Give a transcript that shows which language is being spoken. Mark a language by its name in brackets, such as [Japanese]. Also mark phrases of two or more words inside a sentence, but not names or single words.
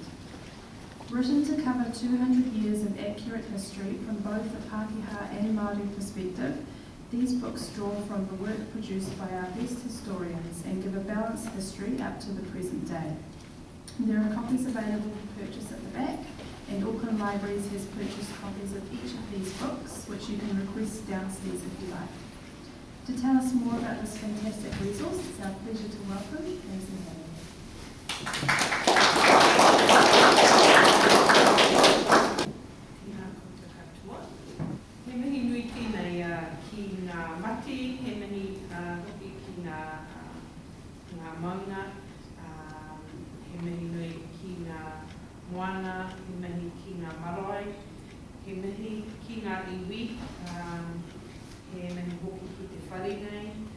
[English] Written to cover 200 years of accurate history from both the Pākehā and Māori perspective, these books draw from the work produced by our best historians and give a balanced history up to the present day. There are copies available for purchase at the back, and Auckland Libraries has purchased copies of each of these books, which you can request downstairs if you like. To tell us more about this fantastic resource, it's our pleasure to welcome Tamsin Hanley. [Māori] He mihi nui tēnei ki ngā mati, he mihi hoki ki ngā maunga, he mihi nui ki ngā moana, he mihi ki ngā marae, he mihi ki ngā iwi, he mihi hoki ki te wharenei,